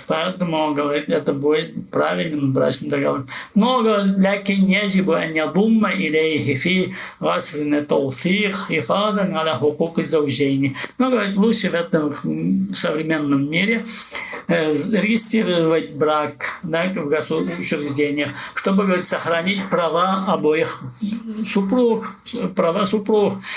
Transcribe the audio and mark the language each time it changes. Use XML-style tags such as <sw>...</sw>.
<ru>Поэтому, говорит, это будет правильным брачным договором. Но,</ru> <ar>لكن يجب أن يضم إليه في غسل التوثيق حفاظا على حقوق الزوجين.</ar> <ru>Но, говорит, лучше в этом современном мире регистрировать брак, да, в госучреждениях, чтобы, говорит, сохранить права обоих супруг, права супруг.</ru>